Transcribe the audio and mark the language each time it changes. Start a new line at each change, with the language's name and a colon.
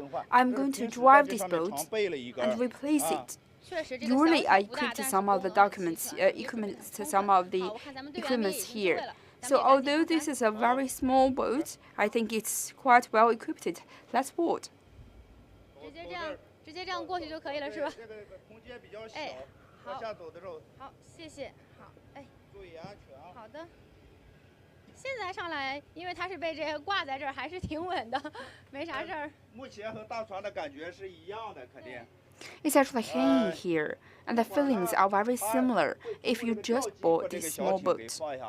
English: I'm going to drive this boat and replace it. Usually, I equipped some of the equipment here. So although this is a very small boat, I think it's quite well equipped. Let's board.
Chinese: 直接这样过去就可以了，是吧？哎，好，好，谢谢，好，哎，注意安全啊。好的。现在上来，因为它是被这个挂在这儿，还是挺稳的，没啥事儿。目前和大船的感觉是一样的，肯定。
English: It's actually hanging here, and the feelings are very similar if you just board this small boat.